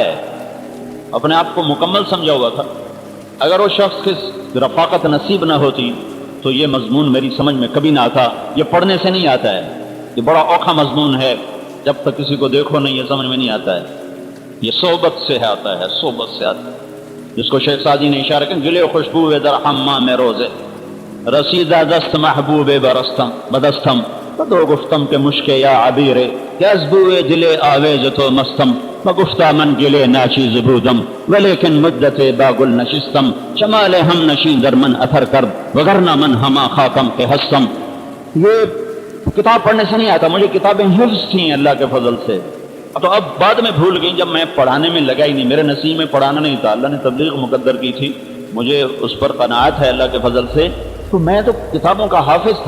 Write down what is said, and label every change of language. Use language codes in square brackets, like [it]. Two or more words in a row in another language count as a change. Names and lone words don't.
[ur] اپنے آپ کو مکمل سمجھا ہوا تھا. اگر وہ شخص کی رفاقت نصیب نہ ہوتی تو یہ مضمون میری سمجھ میں کبھی نہ آتا. یہ پڑھنے سے نہیں آتا ہے، یہ بڑا اوکھا مضمون ہے. جب تک کسی کو دیکھو نہیں یہ سمجھ میں نہیں آتا ہے. یہ صحبت سے آتا ہے، صحبت سے آتا ہے. جس کو شیخ سعدی نے اشارہ کیا، [fa] گلے خوشبو در حمام روزے رسیدہ دست محبوب برستم بدستم بدو گفتم کے مشک یا عبیرے کہ از بوئے دلے آویز تو مستم مگفتہ من گلے ناچیز بودم ولیکن مدت باگل نشستم شمال ہم نشین در من اثر کرب وگرنہ من ہما خاکم کے ہستم. [ur] یہ کتاب پڑھنے سے نہیں آتا. مجھے کتابیں حفظ تھیں اللہ کے فضل سے. تو اب بعد میں بھول گئی جب میں پڑھانے میں لگا ہی نہیں. میرے نصیب میں پڑھانا نہیں تھا. اللہ نے تبلیغ مقدر کی تھی، مجھے اس پر قناعت ہے اللہ کے فضل سے. تو میں تو کتابوں کا حافظ تھا.